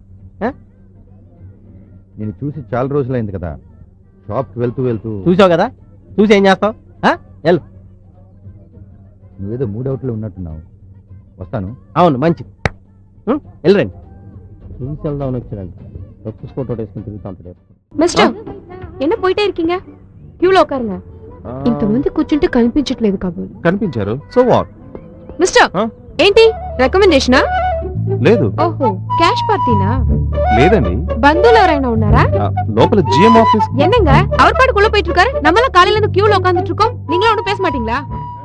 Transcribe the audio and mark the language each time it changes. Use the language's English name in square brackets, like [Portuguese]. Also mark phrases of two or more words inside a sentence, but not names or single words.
[Telugu] నేను చూసి చాలా రోజులైంది కదా, షాప్ కి వెళ్తూ వెళ్తూ. చూసావు కదా, చూసి ఏం చేస్తావు? నువ్వేదో మూడవుట్లో ఉన్నట్టున్నావు, వస్తాను. అవును మంచిది, వెళ్ళరండి. చూసి వెళ్దామని వచ్చాడంట, రొక్కు ఫోటో వేసుకుని తిరుగుతా ఉంటాడు. [Tamil] மிஸ்டர் என்ன போயிட்டே இருக்கீங்க? கியூல உட்காருங்க. [Telugu] ఇంతమంది కూర్చుంటే కనిపించట్లేదు కాబోలు. కనిపించారు. [English] so what? [Telugu] మిస్టర్ ఏంటి రికమెండేషనా? లేదు. ఓహో, [English] cash party? [Telugu] లేదండి. బంధువులు ఎవరైనా ఉన్నారా? లోపల [English] GM office. [Tamil] என்னங்க அவர் பாட்டுக்குள்ள போயிட்டு இருக்காரு, நம்மள காலையில இருந்து கியூல உட்கார்ந்துட்டு இருக்கோம், நீங்களே ஒன்னும் பேச மாட்டீங்களா?